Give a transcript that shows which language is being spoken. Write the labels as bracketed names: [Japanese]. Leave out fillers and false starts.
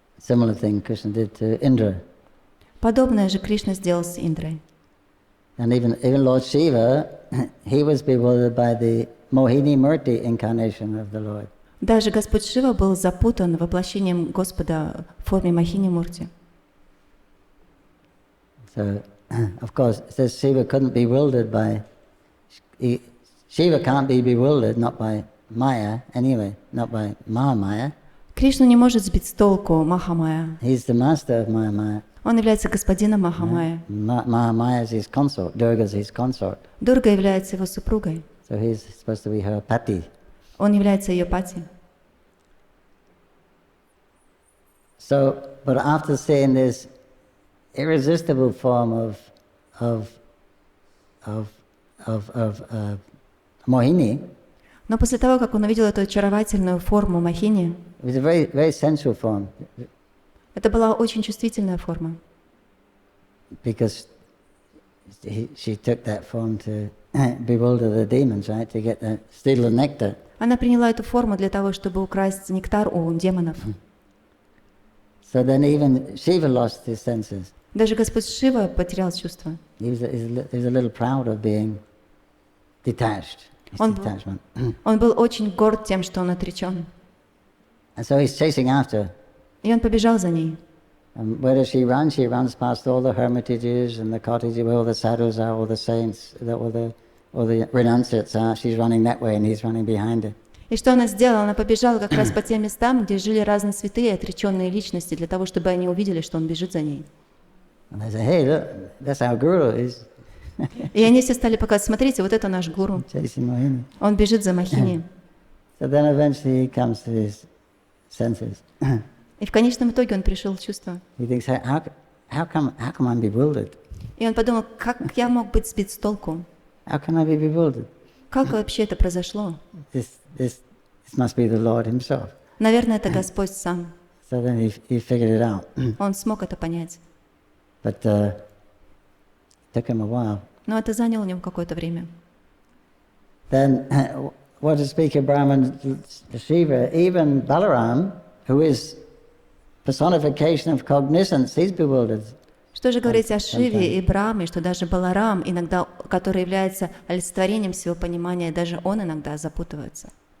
[English] Similar thing Krishna did to Indra. [Russian] Подобное же Кришна сделал с Индрой. [English] And even Lord Shiva, he was bewildered by the Mohini Murti incarnation of the Lord. [Russian] Даже Господь Шива был запутан воплощением Господа в форме Махини Мурти. [English] So, of course, it says Shiva couldn't be bewildered by... Shiva can't be bewildered, not by Maya anyway, not by Mahamaya. [Russian] Кришну не может сбить с толку Махамая. [English] He's the master of Mahamaya. [Russian] Он является господином Махамая. [English] Mahamaya is his consort, Durga is his consort. [Russian] Дурга является его супругой. [English] So he's supposed to be her pati. [Russian] Он является ее пати. [English] So, but after seeing this irresistible form of Mohini, [Russian] Но после того, как он увидел эту очаровательную форму Махини, [English] it was a very, very sensual form, [Russian] это была очень чувствительная форма, [English] because she took that form to bewilder the demons, right? To get the steal the nectar. [Russian] Она приняла эту форму для того, чтобы украсть нектар у демонов. [English] So then even Shiva lost his senses. [Russian] Даже Господь Шива потерял чувства. [English] He was a little proud of being detached. His detachment. [Russian] Он был очень горд тем, что он отречен. [English] And so he's chasing after. [Russian] И он побежал за ней. [English] And where does she run? She runs past all the hermitages and the cottages where all the sadhus are, all the saints, all the renunciates are. She's running that way and he's running behind her. [Russian] И что она сделала? Она побежала как раз по тем местам, где жили разные святые, отреченные личности, для того, чтобы они увидели, что он бежит за ней. [English] And they say, hey, look, that's our guru. He's [Russian] И они все стали показывать, смотрите, вот это наш гуру. [English] chasing Mohini. [Russian] Он бежит за Махини. [English] So then eventually he comes to his senses. [Russian] И в конечном итоге он пришел в чувство. [English] He thinks, how come I'm bewildered? [Russian] И он подумал, как я мог быть сбит с толку? [English] How can I be bewildered? [Russian] Как вообще это произошло? [English] This must be the Lord himself. [Russian] Наверное, это Господь сам. [English] So then he figured it out. [Russian] Он смог это понять. [English] But it took him a while. [Russian] Но это заняло у него какое-то время. [English] Then, what to speak of Brahman Shiva, even Balaram, who is personification of cognizance, he's bewildered. [Russian] Что же говорить о Шиве и Брахме, что даже Баларам, иногда, который является олицетворением всего понимания, даже он иногда запутывается.